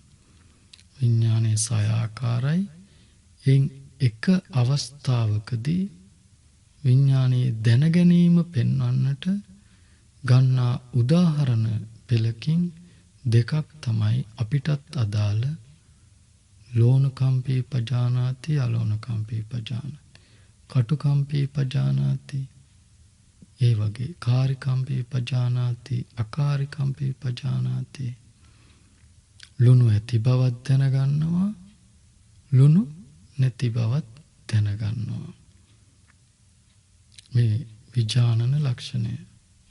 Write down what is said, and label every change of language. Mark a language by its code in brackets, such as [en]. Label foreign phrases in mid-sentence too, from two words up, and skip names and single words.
[si] විඥානයේ සය ආකාරයි. එයින් එක අවස්ථාවකදී විඥානයේ දැනගැනීම පෙන්වන්නට ගන්නා උදාහරණ පෙළකින් දෙකක් තමයි අපිටත් අදාළ [pi] ලෝණකම්පී පජානාති අලෝණකම්පී පජානාති කටුකම්පී පජානාති ඒ වගේ කාරිකම්පී පජානාති අකාරිකම්පී පජානාති [si] ලුණු ඇති බවක් දැනගන්නවා ලුණු නැති බවක් දැනගන්නවා. මේ විඥානන ලක්ෂණය.